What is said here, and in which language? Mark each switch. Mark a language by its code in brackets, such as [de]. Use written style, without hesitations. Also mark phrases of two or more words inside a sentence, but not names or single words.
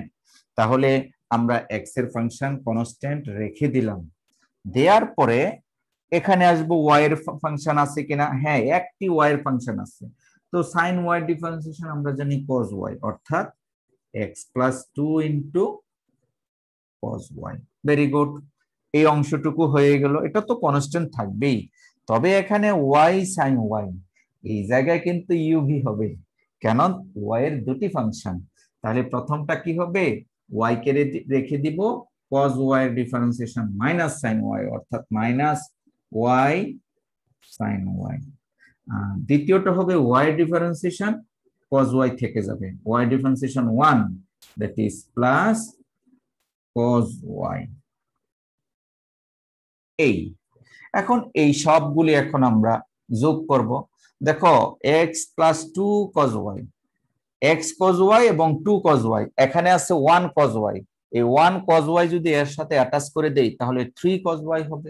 [bn] তাহলে আমরা x এর [en] function constant [bn] রেখে দিলাম, দেওয়ার পরে এখানে আসবো y এর ফাংশন আছে কিনা, হ্যাঁ একটি y এর ফাংশন আছে, তো sin y ডিফারেন্সিয়েশন আমরা জানি cos y, অর্থাৎ [en] x plus 2 into cos y. very good, [bn] এই অংশটুকু হয়ে গেল, এটা তো কনস্ট্যান্ট থাকবেই, তবে এখানে y sin y, এই জায়গায় কিন্তু uv হবে, কেন y এর দুটি ফাংশন। তাহলে প্রথমটা কি হবে, y কে রেখে দিব, cos y এর ডিফারেন্সিয়েশন [en] minus sin y, [bn] অর্থাৎ [en] minus y sin y. [bn] দ্বিতীয়টা হবে y এর ডিফারেন্সিয়েশন, cos y থেকে যাবে, y ডিফারেন্সিয়েশন 1, [en] that is plus cos y। [bn] এখন এই সবগুলি এখন আমরা যোগ করব। দেখো [en] x plus 2 cos y, [bn] x cos y এবং 2 cos y, এখানে আছে 1 cos y, এই 1 cos y যদি এর সাথে অ্যাটাচ করে দেই তাহলে 3 cos y হবে।